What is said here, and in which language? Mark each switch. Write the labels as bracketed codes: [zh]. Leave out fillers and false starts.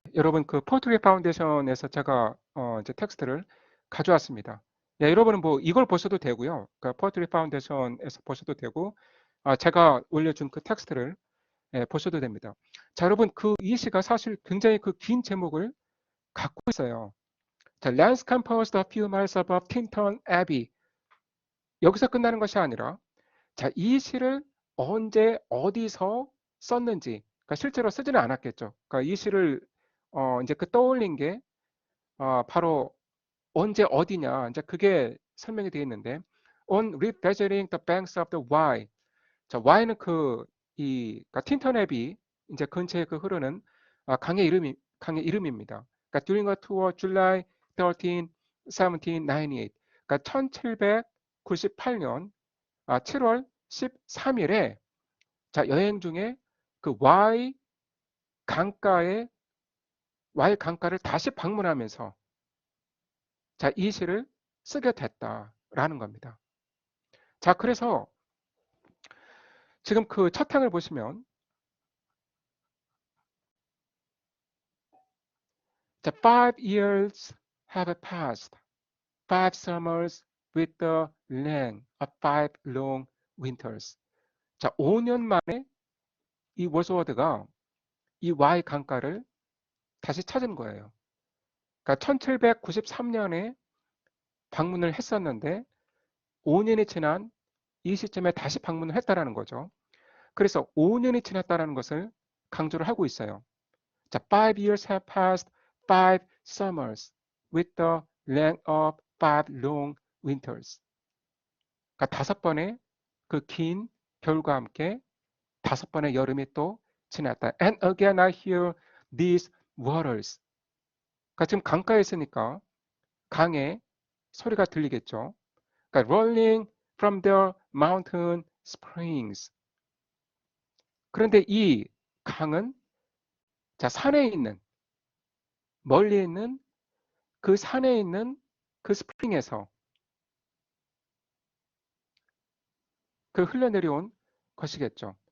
[ko] 여러분 그 포트리 파운데이션에서 제가 이제 텍스트를 가져왔습니다. 예, 여러분은 뭐 이걸 보셔도 되고요. 그러니까 포트리 파운데이션에서 보셔도 되고, 제가 올려준 그 텍스트를 예, 보셔도 됩니다. 자, 여러분 이 시가 사실 굉장히 그 긴 제목을 갖고 있어요. [en] 자, Lands composed a few miles above Tintern Abbey. [ko] 여기서 끝나는 것이 아니라 자, 이 시를 언제 어디서 썼는지, 그러니까 실제로 쓰지는 않았겠죠. 그러니까 이 시를 이제 그 떠올린 게 바로 언제 어디냐, 이제 그게 설명이 되어 있는데 [en] on revisiting the banks of the Wye. [ko] 자, Wye는 그러니까 틴턴 앱이 이제 근처에 그 흐르는 강의 이름입니다. [en] 그러니까 during a tour July 13, 1798. [ko] 그러니까 1798년 7월 13일에 자, 여행 중에 그 Y 강가를 다시 방문하면서 자, 이 시를 쓰게 됐다라는 겁니다. 자, 그래서 지금 그 첫 항을 보시면 자, [en] 5 years have passed, 5 summers with the land of 5 long winters. [ko] 자, 5년 만에 이 워스워드가 이 Y 강가를 다시 찾은 거예요. 그러니까 1793년에 방문을 했었는데 5년이 지난 이 시점에 다시 방문을 했다라는 거죠. 그래서 5년이 지났다는 것을 강조를 하고 있어요. [en] 자, 5 years have passed, 5 summers with the length of 5 long winters. [ko] 그러니까 5번의 그 긴 겨울과 함께 5번의 여름이 또 지났다. [en] And again I hear these waters. [ko] 그러니까 지금 강가에 있으니까 강의 소리가 들리겠죠. [en] 그러니까 rolling from the mountain springs. [ko] 그런데 이 강은 자, 산에 있는 멀리 있는 그 산에 있는 그 스프링에서 그 흘러내려온 것이겠죠.